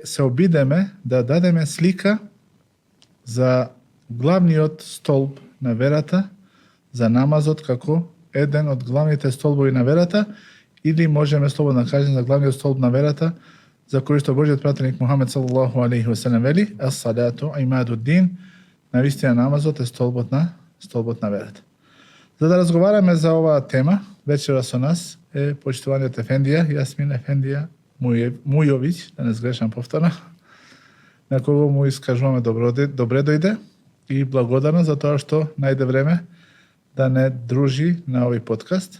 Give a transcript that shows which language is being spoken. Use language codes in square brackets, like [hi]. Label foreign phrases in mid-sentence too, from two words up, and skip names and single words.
[mk] се обидеме да дадеме слика за главниот столб на верата, за намазот како еден од главните столбови на верата, или можеме слободно да кажеме за главниот столб на верата, за кој што Божиот пратеник Мухамед [ar] صلى الله عليه وسلم [mk] вели: [ar] "الصلاة عماد الدين", [mk] навистина намазот е столбот на верата. За да разговараме за оваа тема, вечера со нас е почитуваниот ефендија Јасмин Ефендија Мујовиќ, да не сгрешам повторно, на кого му искажуваме добре дојде и благодарност за тоа што најде време да не дружи на овој подкаст.